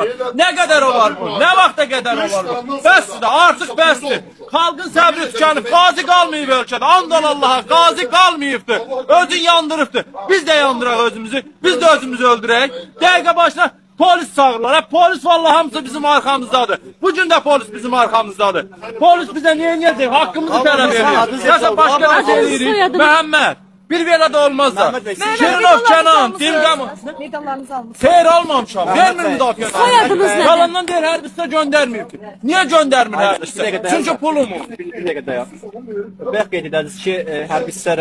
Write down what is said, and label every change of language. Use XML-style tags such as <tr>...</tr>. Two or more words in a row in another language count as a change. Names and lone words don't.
<az>Nə qədər olar bu? Nə vaxta qədər olar bu? Bəsdir də, artıq bəsdir. Xalqın səbri tükənib, qazi qalmayıb ölkədə. Andan Allaha, qazi qalmayıbdır. Özün yandırıbdır. Biz də yandıraq özümüzü, biz də özümüzü öldürək. Dəqiqə başına polis çağırırlar. Polis vallahi hamısı bizim arkamızdadır.</az> <tr>Bugün de polis bizim arkamızdadır. Polis bize niye edecek?</tr> <az>Hakkımızı tələb</az> <tr>ediyor.</tr> <az>Nəsə başqa nə deyirik? Məhəmməd. Bir belə də olmaz da. Şirinov Kənan, Dilqam. Medallarınızı almışsınız. Xeyr almamışam. Vermir müdafiə. Soyadınız nədir? Yalandan deyir, hər bizdə göndərməyib. Niyə göndərmir hər bizdə? Çünki pulumu. Bir dəqiqə dayan. Bəx qeyd edərsiniz ki, hərbi hissələr.</az>